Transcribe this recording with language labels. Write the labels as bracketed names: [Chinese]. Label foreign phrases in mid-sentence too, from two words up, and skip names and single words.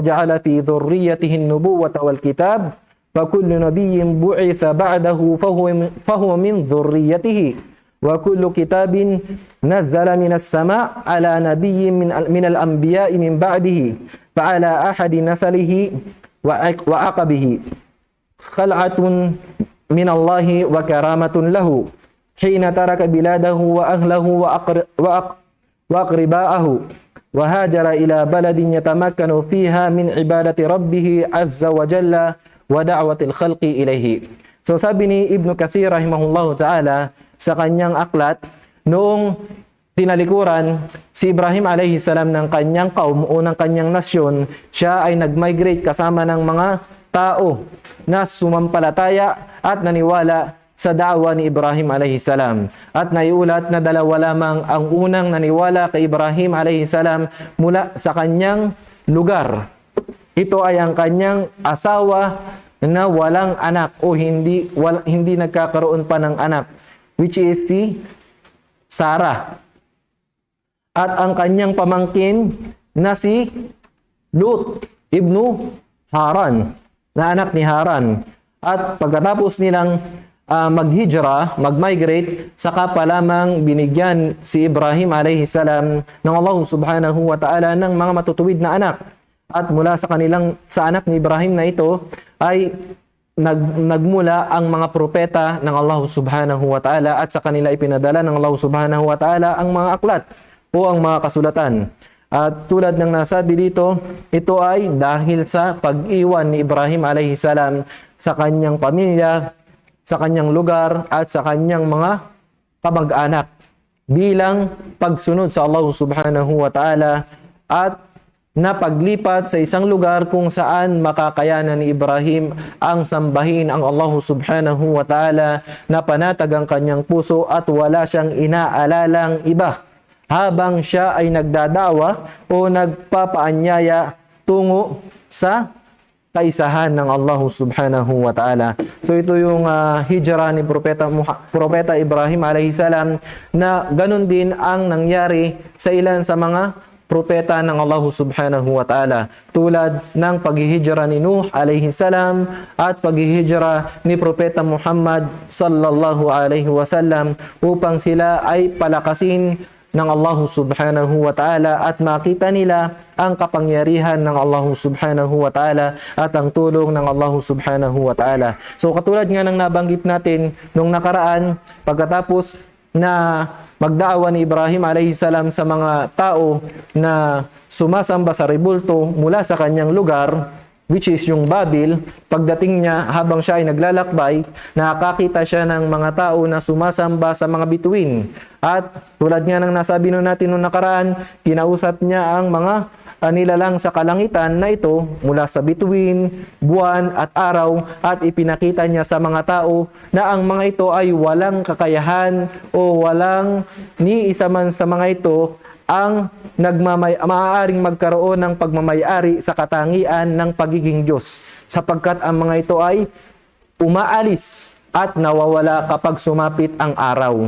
[Arabic] جعل في ذريته النبوة والكتاب فكل نبي بعث بعده فهو من ذريته وكل كتاب نزل من السماء على نبي من الأنبياء من بعده فعلى أحد نسله وعقبه خلعة من الله وكرامة له حين ترك بلاده وأهله وأقرباءه وهاجر إلى بلد يتمكن فيها من عبادة ربه عز وجل ودعوة الخلق إليه. [Filipino] So sabi ni Ibn Kathir [Arabic] رحمه الله تعالى [Filipino] sa kanyang aklat, noong tinalikuran si Ibrahim [Arabic] عليه السلام [Filipino] ng kanyang kaum o ng kanyang nasyon, siya ay nag-migrate kasama ng mga tao na sumampalataya at naniwala sa da'wa ni Ibrahim [Arabic] عليه السلام. [Filipino] At naiulat na dalawa lamang ang unang naniwala kay Ibrahim [Arabic] عليه السلام [Filipino] mula sa kanyang lugar. Ito ay ang kanyang asawa na walang anak o hindi nagkakaroon pa ng anak, [English] which is [Filipino] si Sarah. At ang kanyang pamangkin na si Lut ibnu Haran, na anak ni Haran. At pagkatapos nilang mag-migrate, saka pa lamang binigyan si Ibrahim [Arabic] عليه السلام [Filipino] ng [Arabic] الله سبحانه وتعالى [Filipino] ng mga matutuwid na anak. At mula sa anak ni Ibrahim na ito ay nagmula ang mga propeta ng [Arabic] الله سبحانه وتعالى [Filipino] at sa kanila ipinadala ng [Arabic] الله سبحانه وتعالى [Filipino] ang mga aklat o ang mga kasulatan. At tulad ng nasabi dito, ito ay dahil sa pag-iwan ni Ibrahim [Arabic] عليه السلام [Filipino] sa kanyang pamilya, sa kanyang lugar at sa kanyang mga kamag-anak bilang pagsunod sa [Arabic] الله سبحانه وتعالى [Filipino] at na paglipat sa isang lugar kung saan makakayanan ni Ibrahim ang sambahin ang [Arabic] الله سبحانه وتعالى [Filipino] na panatag ang kanyang puso at wala siyang inaalalang iba habang siya ay nagdadawa o nagpapaanyaya tungo sa kaisahan ng [Arabic] الله سبحانه وتعالى. [Filipino] So ito yung hijrah ni Propeta Ibrahim [Arabic] عليه السلام, [Filipino] na ganun din ang nangyari sa ilan sa mga propeta ng [Arabic] الله سبحانه وتعالى, [Filipino] tulad ng paghihijra ni Nuh [Arabic] عليه السلام [Filipino] at paghihijra ni Propeta Muhammad [Arabic] صلى الله عليه وسلم [Filipino] upang sila ay palakasin ng [Arabic] الله سبحانه وتعالى [Filipino] at makita nila ang kapangyarihan ng [Arabic] الله سبحانه وتعالى [Filipino] at ang tulong ng [Arabic] الله سبحانه وتعالى. [Filipino] So katulad nga ng nabanggit natin nung nakaraan, pagkatapos na magdaawa ni Ibrahim [Arabic] عليه السلام [Filipino] sa mga tao na sumasamba sa rebulto mula sa kanyang lugar, [English] which is [Filipino] yung Babil, pagdating niya habang siya ay naglalakbay, nakakita siya ng mga tao na sumasamba sa mga bituin. At tulad nga ng nasabi natin noong nakaraan, kinausap niya ang mga nilalang sa kalangitan na ito mula sa bituin, buwan at araw, at ipinakita niya sa mga tao na ang mga ito ay walang kakayahan o walang ni isa man sa mga ito ang maaaring magkaroon ng pagmamayari sa katangian ng pagiging Diyos, sapagkat ang mga ito ay umaalis at nawawala kapag sumapit ang araw.